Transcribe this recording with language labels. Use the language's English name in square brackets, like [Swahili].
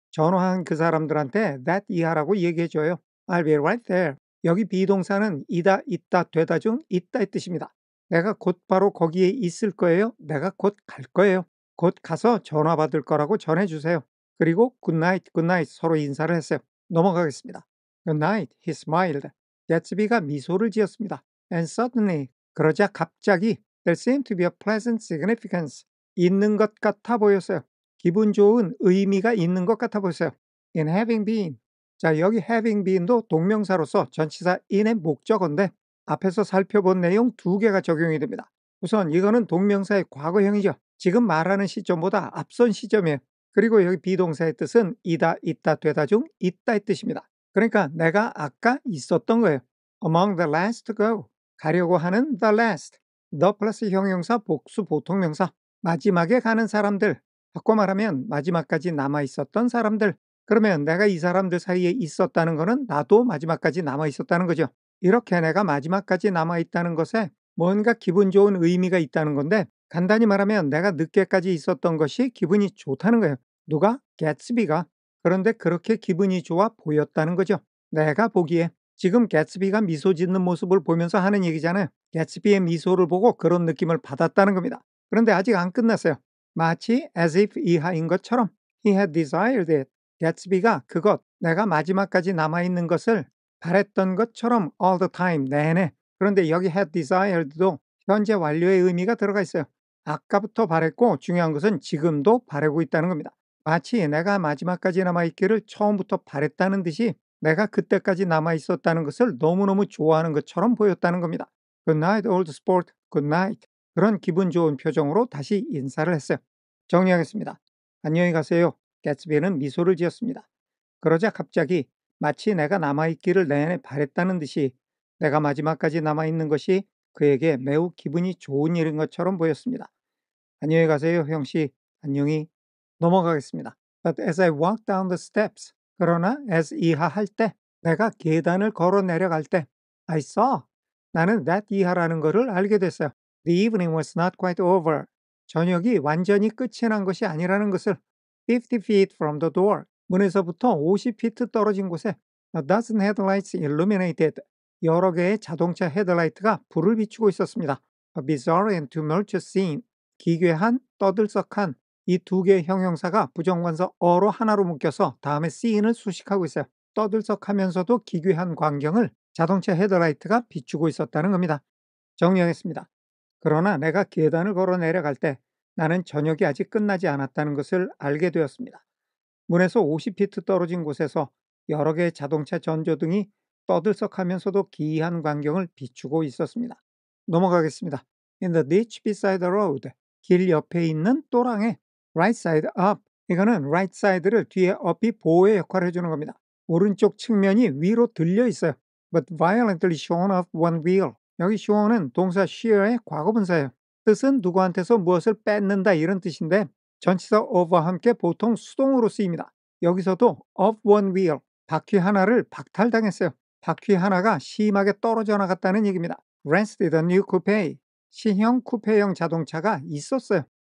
[Korean] 전화한 그 사람들한테 that 이하라고 얘기해줘요. [English] I'll be right there. [Korean] 여기 비동사는 이다, 있다, 되다 중 있다의 뜻입니다. 내가 곧 바로 거기에 있을 거예요. 내가 곧 갈 거예요. 곧 가서 전화 받을 거라고 전해 주세요. 그리고 굿나잇, 굿나잇 서로 인사를 했어요. 넘어가겠습니다. [English] Good night, he smiled. [Korean] 개츠비가 미소를 지었습니다. [English] And suddenly, [Korean] 그러자 갑자기 [English] there seemed to be a pleasant significance. [Korean] 있는 것 같아 보였어요. 기분 좋은 의미가 있는 것 같아 보였어요. [English] In having been. [Korean] 자, 여기 having been도 동명사로서 전치사 in의 목적어인데 앞에서 살펴본 내용 두 개가 적용이 됩니다. 우선 이거는 동명사의 과거형이죠. 지금 말하는 시점보다 앞선 시점이에요. 그리고 여기 비동사의 뜻은 이다, 있다, 되다 중 있다의 뜻입니다. 그러니까 내가 아까 있었던 거예요. [English] Among the last to go. [Korean] 가려고 하는 [English] the last. [Korean] the 플러스 형용사, 복수, 보통명사. 마지막에 가는 사람들. 바꿔 말하면 마지막까지 남아 있었던 사람들. 그러면 내가 이 사람들 사이에 있었다는 것은 나도 마지막까지 남아 있었다는 거죠. 이렇게 내가 마지막까지 남아 있다는 것에 뭔가 기분 좋은 의미가 있다는 건데 간단히 말하면 내가 늦게까지 있었던 것이 기분이 좋다는 거예요. 누가? 개츠비가. 그런데 그렇게 기분이 좋아 보였다는 거죠. 내가 보기에 지금 개츠비가 미소 짓는 모습을 보면서 하는 얘기잖아요. 개츠비의 미소를 보고 그런 느낌을 받았다는 겁니다. 그런데 아직 안 끝났어요. [English] 마치 as if [Korean] 이하인 것처럼 [English] he had desired it. [Korean] 개츠비가 그것, 내가 마지막까지 남아있는 것을 바랬던 것처럼 [English] all the time, [Korean] 내내. 그런데 여기 had desired도 현재 완료의 의미가 들어가 있어요. 아까부터 바랬고 중요한 것은 지금도 바라고 있다는 겁니다. 마치 내가 마지막까지 남아있기를 처음부터 바랬다는 듯이 내가 그때까지 남아있었다는 것을 너무너무 좋아하는 것처럼 보였다는 겁니다. [English] Good night, old sport. Good night. [Korean] 그런 기분 좋은 표정으로 다시 인사를 했어요. 정리하겠습니다. 안녕히 가세요. 개츠비는 미소를 지었습니다. 그러자 갑자기 마치 내가 남아있기를 내내 바랬다는 듯이 내가 마지막까지 남아있는 것이 그에게 매우 기분이 좋은 일인 것처럼 보였습니다. 안녕히 가세요, 형씨. 안녕히. 넘어가겠습니다. [English] But as I walked down the steps, [Korean] 그러나 [English] as [Korean] 이하할 때, 내가 계단을 걸어 내려갈 때, [English] I saw. [Korean] 나는 that 이하라는 것을 알게 됐어요. [English] The evening was not quite over. [Korean] 저녁이 완전히 끝이 난 것이 아니라는 것을 [English] 50 feet from the door. [Korean] 문에서부터 50피트 떨어진 곳에 [English] a dozen headlights illuminated. [Korean] 여러 개의 자동차 헤드라이트가 불을 비추고 있었습니다. [English] A bizarre and tumultuous scene. [Korean] 기괴한, 떠들썩한 이 두 개의 형용사가 부정관사 어로 하나로 묶여서 다음에 scene을 수식하고 있어요. 떠들썩하면서도 기괴한 광경을 자동차 헤드라이트가 비추고 있었다는 겁니다. 정리하겠습니다. 그러나 내가 계단을 걸어 내려갈 때 나는 저녁이 아직 끝나지 않았다는 것을 알게 되었습니다. 문에서 50피트 떨어진 곳에서 여러 개의 자동차 전조등이 떠들썩하면서도 기이한 광경을 비추고 있었습니다. 넘어가겠습니다. [English] In the ditch beside the road. [Korean] 길 옆에 있는 또랑에 [English] right side up. [Korean] 이거는 right side를 뒤에 up이 보호의 역할을 해주는 겁니다. 오른쪽 측면이 위로 들려 있어요. [English] But violently shorn off one wheel. [Korean] 여기 shorn은 동사 shear의 과거분사예요. 뜻은 누구한테서 무엇을 뺏는다 이런 뜻인데 전치사 of와 함께 보통 수동으로 쓰입니다. 여기서도 of one wheel, 바퀴 하나를 박탈당했어요. 바퀴 하나가 심하게 떨어져 나갔다는 얘기입니다. [English] Rented a new coupe, [Korean] 신형 쿠페형 자동차가 있었어요.